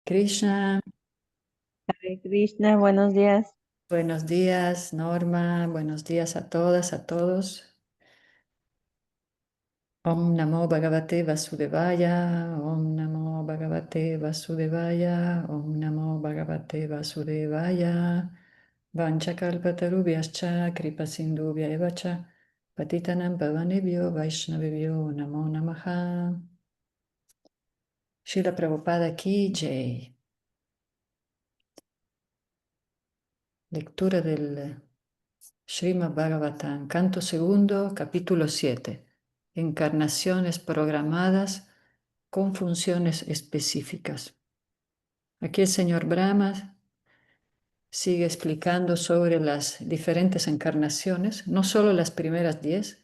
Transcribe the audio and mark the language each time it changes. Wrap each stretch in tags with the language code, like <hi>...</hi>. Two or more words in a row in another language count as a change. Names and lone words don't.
<sa>Krishna, Hare Krishna,</sa> <es>buenos días. buenos días, Norma, buenos días a todas, a todos.</es> <sa>Om Namo Bhagavate Vasudevaya, Om Namo Bhagavate Vasudevaya, Om Namo Bhagavate Vasudevaya. Vanchakalpatarubhyascha, Kripa Sindhubhya Evacha, Patitanam Pavanebhyo, Vaishnavebhyo, Namo Namaha.</sa> <hi>Srila Prabhupada Ki Jai.</hi> <es>Lectura del Srimad Bhagavatam, canto segundo, capítulo 7. Encarnaciones programadas con funciones específicas. Aquí el señor Brahma sigue explicando sobre las diferentes encarnaciones, no solo las primeras 10.</es>